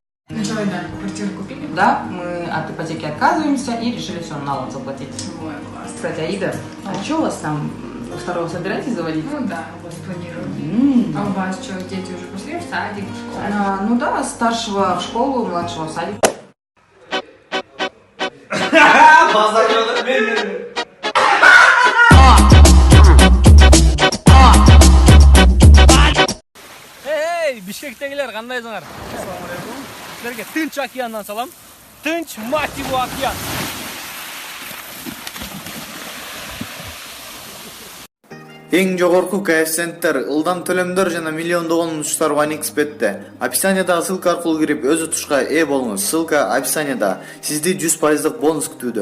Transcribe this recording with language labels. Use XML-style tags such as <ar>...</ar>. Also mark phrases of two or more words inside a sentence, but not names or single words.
<ru>Ну что, да, квартиру купили? Да, мы от ипотеки отказываемся и решили все налог заплатить. Ой, класс. Кстати, Аида, а что у вас там второго собираетесь заводить? Ну да, вот планируем. А у вас что, дети уже пошли в садик, в школу? Ну да, старшего в школу, младшего в садик.</ru> <ky>Эй, Бишкектегилер, кандайсыңар?</ky> <ar>السلام عليكم.</ar> <ky>Силерге Тынч океандан салам. Тынч,</ky> <ru>мать его, океан.</ru> <ky>Эң жогорку коэффициенттер, ылдам төлөмдөр жана миллиондогон унуштар OneXBet'те. Описаниядагы ссылка аркылуу кирип өз утушка ээ болуңуз. Ссылка описанияда. Сизди 100% бонус күтүүдө.</ky>